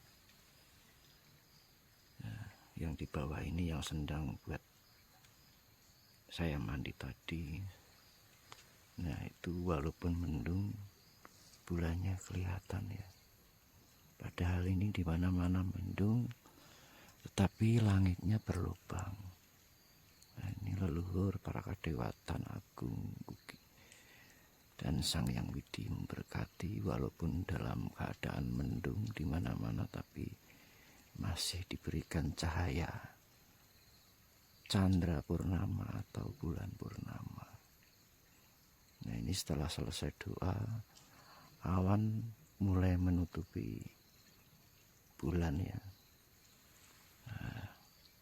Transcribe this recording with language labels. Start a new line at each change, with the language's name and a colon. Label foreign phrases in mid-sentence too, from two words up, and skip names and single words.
Indonesian: Nah, yang di bawah ini yang sendang buat saya mandi tadi. Nah, itu walaupun mendung, bulannya kelihatan ya. Padahal ini di mana-mana mendung, tetapi langitnya berlubang. Nah, ini leluhur para kadewatan agung dan Sang Yang Widi memberkati, walaupun dalam keadaan mendung di mana-mana, tapi masih diberikan cahaya Chandra Purnama atau bulan purnama. Nah, ini setelah selesai doa, awan mulai menutupi bulan ya.